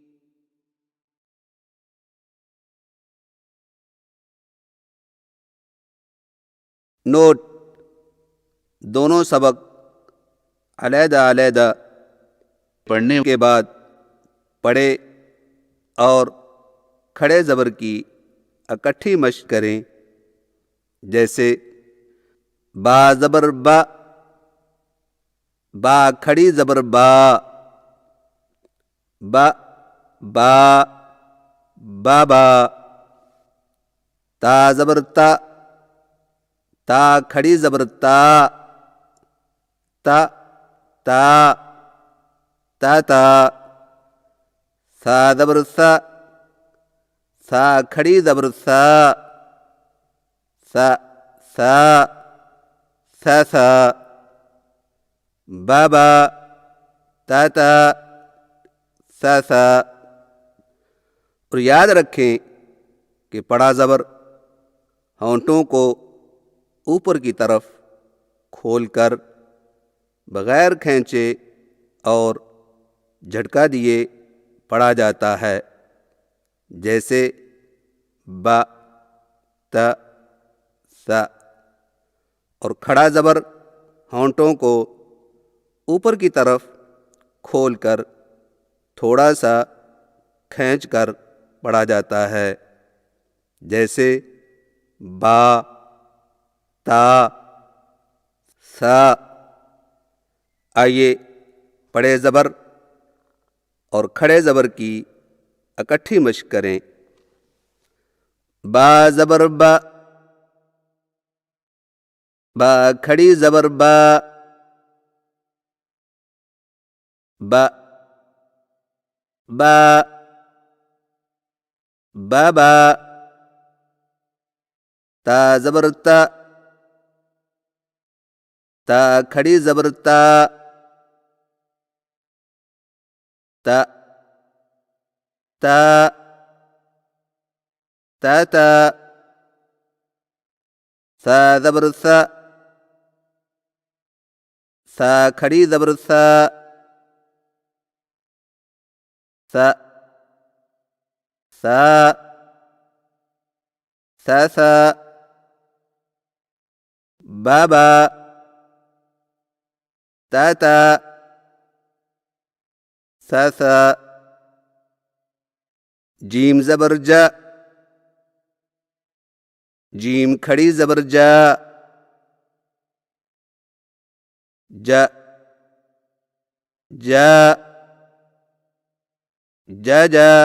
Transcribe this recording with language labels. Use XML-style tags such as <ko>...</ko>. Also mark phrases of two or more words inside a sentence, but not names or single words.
<ur>نوٹ: دونوں سبق علیحدہ علیحدہ پڑھنے کے بعد پڑھے اور کھڑے زبر کی اکٹھی مشق کریں، جیسے با زبر با، با کھڑی زبر با، با با، بابا۔ تا زبر تا، تا کھڑی زبر تا، تا تا، تا تا۔ سا زبر سا، سا کھڑی زبر سا، سا سا، سا سا۔ بابا، تا تا، سا سا۔ اور یاد رکھیں کہ پڑا زبر ہونٹوں کو اوپر کی طرف کھول کر بغیر کھینچے اور جھٹکا دیے پڑھا جاتا ہے، جیسے با، تا، سا۔ اور کھڑا زبر ہونٹوں کو اوپر کی طرف کھول کر تھوڑا سا کھینچ کر پڑھا جاتا ہے، جیسے با، تا، سا۔ آئیے پڑے زبر اور کھڑے زبر کی اکٹھی مشق کریں۔ با زبر با، با کھڑی زبر با، با با، بابا۔ تا زبر تا، تا کھڑی زبر تا، تا تا، تا تا۔ سا زبر سا، سا کھڑی زبر سا، سا سا، سا سا۔ بابا، تا تا، سا سا۔ جیم زبر جا، جیم کھڑی زبر جا، جا جا، جا جا۔</ur>